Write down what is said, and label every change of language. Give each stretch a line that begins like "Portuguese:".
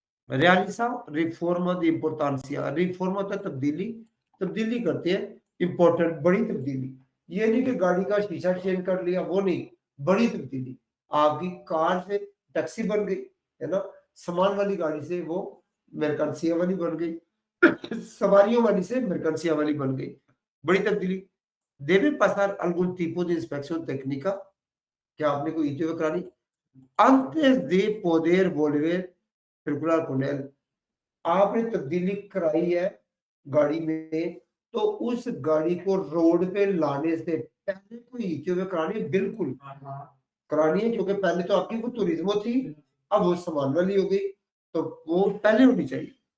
Spanish: Realiza रिफॉर्मा दी इम्पोर्टेंसिया।
Hindi: रिफॉर्मा होता है तब्दीली, तब्दीली करते हैं, इंपॉर्टेंट बड़ी तब्दीली। ये नहीं कि गाड़ी का शीशा चेंज कर लिया, वो नहीं, बड़ी तब्दीली। आपकी कार से टैक्सी बन गई, है ना, सामान वाली गाड़ी से वो मरकंसिया वाली बन गई, सवारियों वाली से मरकंसिया वाली बन गई, बड़ी तब्दीली।
Spanish: Debe pasar algún tipo de inspección técnica,
Hindi: क्या आपने कोई ITV करानी
Spanish: antes de poder volver circular con él।
Hindi: आपने तब्दीली कराई है गाड़ी में, तो उस गाड़ी को रोड पे लाने से पहले कोई ITV करानी है, बिल्कुल करानी है, क्योंकि पहले तो आपकी वो टूरिज्मो थी, अब वो सामान वाली हो गई, तो वो पहले होनी चाहिए।